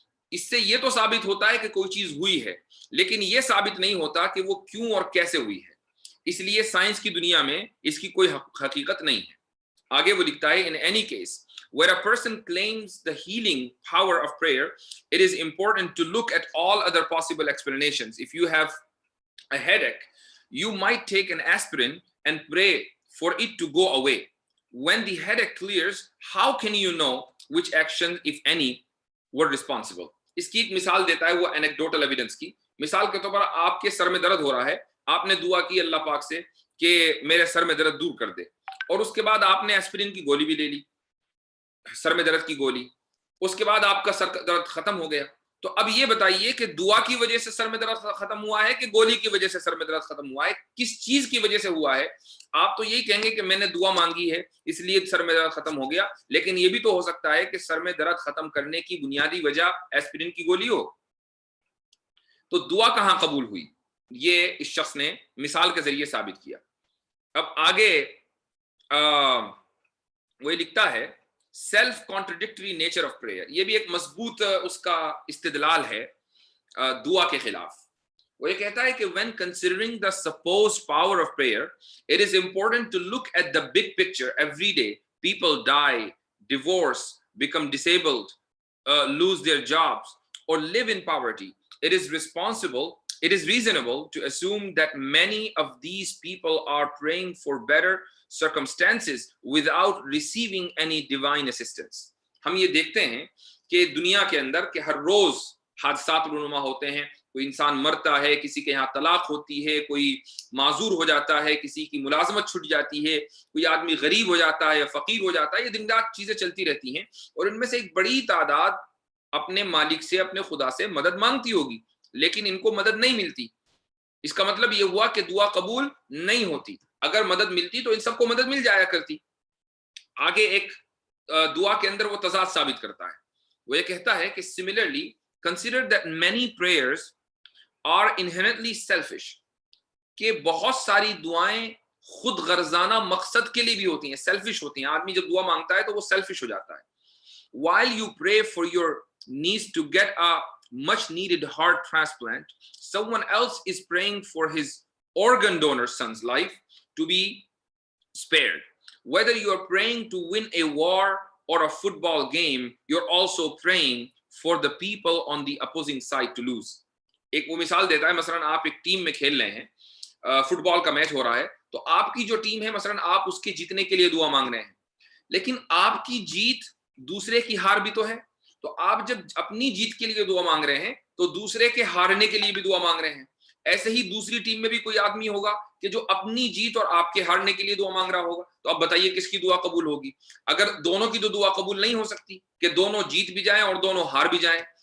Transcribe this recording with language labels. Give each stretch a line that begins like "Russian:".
Urdu: اس سے یہ تو ثابت ہوتا ہے کہ کوئی چیز ہوئی ہے، لیکن یہ ثابت نہیں ہوتا کہ وہ کیوں اور کیسے ہوئی ہے، اس لیے سائنس کی دنیا میں اس کی کوئی حقیقت نہیں ہے۔ آگے وہ لکھتا ہے
English: in any case where a person claims the healing power of prayer, it is important to look at all other possible explanations. If you have a headache, you might take an aspirin and pray for it to go away. When the headache clears, how can you know which actions, if any, were responsible?
Urdu: اس کی ایک مثال دیتا ہے وہ anecdotal evidence کی۔ مثال کے طور پر آپ کے سر میں درد ہو رہا ہے، آپ نے دعا کی اللہ پاک سے کہ میرے سر میں درد دور کر دے، اور اس کے بعد آپ نے ایسپرین کی گولی بھی لے لی، سر میں درد کی گولی، اس کے بعد آپ کا سر درد ختم ہو گیا۔ تو اب یہ بتائیے کہ دعا کی وجہ سے سر میں درد ختم ہوا ہے کہ گولی کی وجہ سے سر میں درد ختم ہوا ہے؟ کس چیز کی وجہ سے ہوا ہے؟ آپ تو یہی کہیں گے کہ میں نے دعا مانگی ہے اس لیے سر میں درد ختم ہو گیا، لیکن یہ بھی تو ہو سکتا ہے کہ سر میں درد ختم کرنے کی بنیادی وجہ ایسپرین کی گولی ہو۔ تو دعا کہاں قبول ہوئی؟ یہ اس شخص نے مثال کے ذریعے ثابت کیا۔ اب آگے وہ لکھتا ہے
English: self contradictory nature of prayer,
Urdu: یہ بھی ایک مضبوط اس کا استدلال ہے دعا کے خلاف۔ وہ یہ کہتا ہے کہ
English: when considering the supposed power of prayer, it is important to look at the big picture. Every day people die, divorce, become disabled, lose their jobs, or live in poverty. It is reasonable to assume that many of these people are praying for better circumstances without receiving any divine assistance.
Urdu: ہم یہ دیکھتے ہیں کہ دنیا کے اندر کہ ہر روز حادثات رونما ہوتے ہیں، کوئی انسان مرتا ہے، کسی کے یہاں طلاق ہوتی ہے، کوئی معذور ہو جاتا ہے، کسی کی ملازمت چھٹ جاتی ہے، کوئی آدمی غریب ہو جاتا ہے یا فقیر ہو جاتا ہے، یہ دن رات چیزیں چلتی رہتی ہیں، اور ان میں سے ایک بڑی تعداد اپنے مالک سے، اپنے خدا سے مدد مانگتی ہوگی، لیکن ان کو مدد نہیں ملتی۔ اس کا مطلب یہ ہوا کہ دعا قبول نہیں ہوتی۔ اگر مدد ملتی تو ان سب کو مدد مل جایا کرتی۔ آگے ایک دعا کے اندر وہ تضاد ثابت کرتا ہے، وہ یہ کہتا ہے کہ
English: similarly consider that many prayers are inherently selfish،
Urdu: کہ بہت ساری دعائیں خود غرضانہ مقصد کے لیے بھی ہوتی ہیں، سیلفش ہوتی ہیں۔ آدمی جب دعا مانگتا ہے تو وہ سیلفش ہو جاتا ہے۔
English: while you pray for your niece to get a much needed heart transplant, someone else is praying for his organ donor son's life to be spared. Whether you are praying to win a war or a football game, you're also praying for the people on the opposing side to lose.
Urdu: ایک وہ مثال دیتا ہے، مثلا آپ ایک team میں کھیل رہے ہیں، فٹ بال کا میچ ہو رہا ہے، تو آپ کی جو ٹیم ہے مثلا آپ اس کے جیتنے کے لیے دعا مانگ رہے ہیں، لیکن آپ کی جیت دوسرے کی ہار بھی تو ہے، تو آپ جب اپنی جیت کے لیے دعا مانگ رہے ہیں تو دوسرے کے ہارنے کے لیے بھی دعا مانگ رہے ہیں۔ ایسے ہی دوسری ٹیم میں بھی کوئی آدمی ہوگا کہ جو اپنی جیت اور آپ کے ہارنے کے لیے دعا مانگ رہا ہوگا، تو اب بتائیے کس کی دعا قبول ہوگی؟ اگر دونوں کی تو دعا قبول نہیں ہو سکتی کہ دونوں جیت بھی جائیں اور دونوں ہار بھی جائیں،